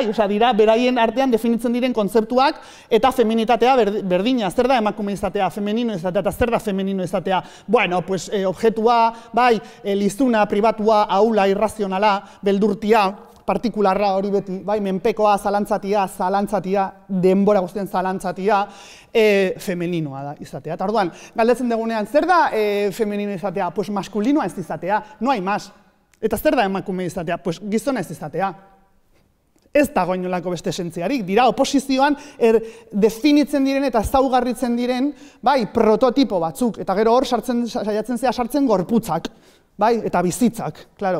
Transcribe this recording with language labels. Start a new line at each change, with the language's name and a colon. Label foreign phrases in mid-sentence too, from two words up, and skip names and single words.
Basque: Osa, dira, beraien artean definitzen diren kontzeptuak eta feminitatea berdina, zer da emakume izatea, femenino izatea, eta zer da femenino izatea,
Spanish: bueno, pues,
Basque: objetua, bai, lizuna, pribatua, aula, irrazionala, beldurtia, partikularra hori beti, bai, menpekoa, zalantzatia, denbora guztien zalantzatia, femeninoa da izatea. Eta orduan, galdetzen dugunean, zer da femenino izatea? Pues maskulinoa ez izatea,
Spanish: no hay más.
Basque: Eta zer da emakume izatea? Pues gizona ez izatea. Ez dago inolako beste esentziarik, dira oposizioan definitzen diren eta ezaugarritzen diren, bai, prototipo batzuk, eta gero hor saiatzen zea sartzen gorputzak, bai, eta bizitzak, claro.